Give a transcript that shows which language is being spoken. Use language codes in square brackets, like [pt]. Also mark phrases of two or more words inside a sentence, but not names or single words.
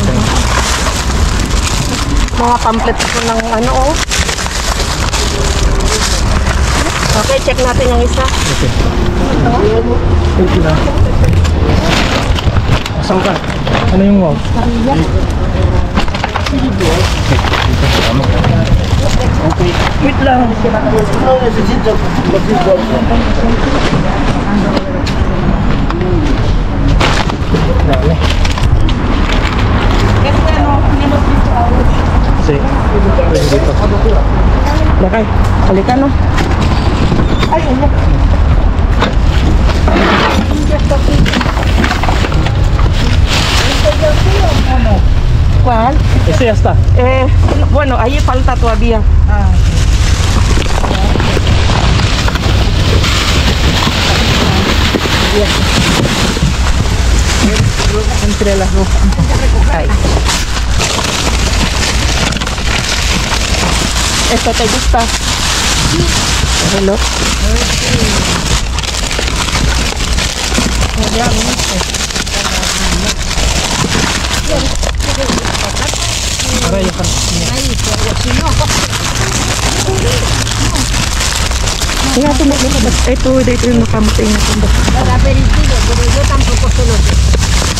[tl] Mga pamphlet ko ng ano, oh. Okay, check natin yung isa. Okay. [en] Thank you [tl] na. Asan ka? Ano yung wow? Okay. Wait lang. [es] No necesito. [tl] Dami. Este ano, hindi mo dito ako. Kasi, pwede dito. Lakay, halika no. Ay, ano? [es] ¿Cuál? Ese ya está. Bueno, ahí falta todavía. Entre las dos. Ahí. ¿Esto te gusta? Hello. [tl] Kaya ito dito yung makamatay na ito. [es] Para aperitivo, pero yo tampoco se lo sé.